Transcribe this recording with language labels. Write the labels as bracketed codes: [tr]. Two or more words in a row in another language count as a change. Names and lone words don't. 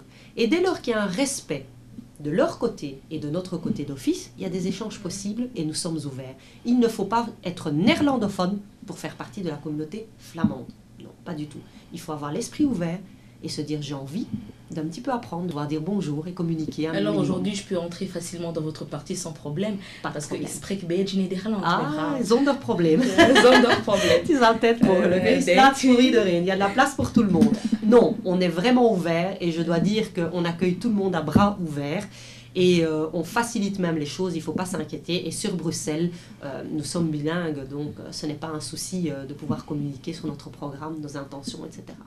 [fr] Et dès lors qu'il y a un respect de leur côté et de notre côté d'office, il y a des échanges possibles et nous sommes ouverts. Il ne faut pas être néerlandophone pour faire partie de la communauté flamande. Non, pas du tout. Il faut avoir l'esprit ouvert et se dire j'ai envie d'un petit peu apprendre, de pouvoir dire bonjour et communiquer. Alors aujourd'hui, je peux entrer facilement dans votre parti sans problème, parce que [nl] ich spreek Belgisch Nederland. Ah, zonder probleem. Zonder probleem. Het is altijd mogelijk. Er is plaats voor iedereen. [fr] Il y a de la place pour tout le monde. Non, on est vraiment ouvert et je dois dire qu'on accueille tout le monde à bras ouverts. Et on facilite même les choses, il ne faut pas s'inquiéter. Et sur Bruxelles, nous sommes bilingues, donc ce n'est pas un souci de pouvoir communiquer sur notre programme, nos intentions, etc.